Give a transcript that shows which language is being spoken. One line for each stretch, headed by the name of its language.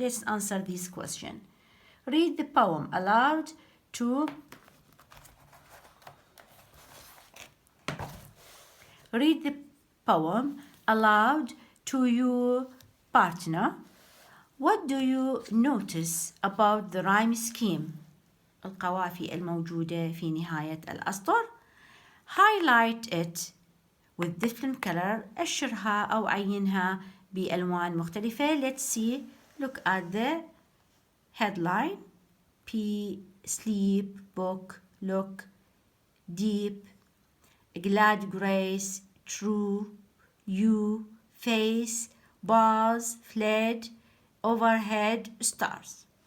English: Let's answer this question. Read the poem aloud to your partner. What do you notice about the rhyme scheme?
Arabic: القوافي الموجودة في نهاية الأسطر.
English: Highlight it with different color.
Arabic: أشرها أو عينها بألوان مختلفة.
English: Let's see. Look at the headline. P, sleep, book, look, deep, glad grace, true, you, face, bars, fled, overhead, stars.